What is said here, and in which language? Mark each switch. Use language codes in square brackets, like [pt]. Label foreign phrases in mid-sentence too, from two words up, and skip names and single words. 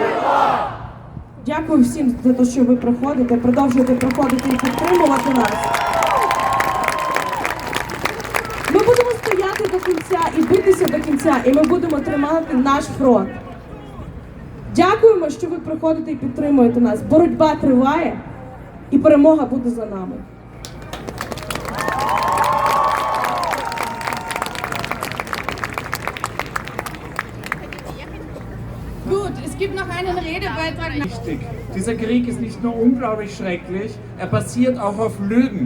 [uk] Дякую всім за те, що ви приходите, продовжуєте приходити і підтримувати нас. Ми будемо стояти до кінця і битися до кінця, і ми будемо тримати наш фронт. Дякуємо, що ви приходите і підтримуєте нас. Боротьба триває, і перемога буде за нами. [de] Gut, es gibt noch einen Redebeitrag. Wichtig. Dieser Krieg ist nicht nur unglaublich schrecklich, er basiert auch auf Lügen.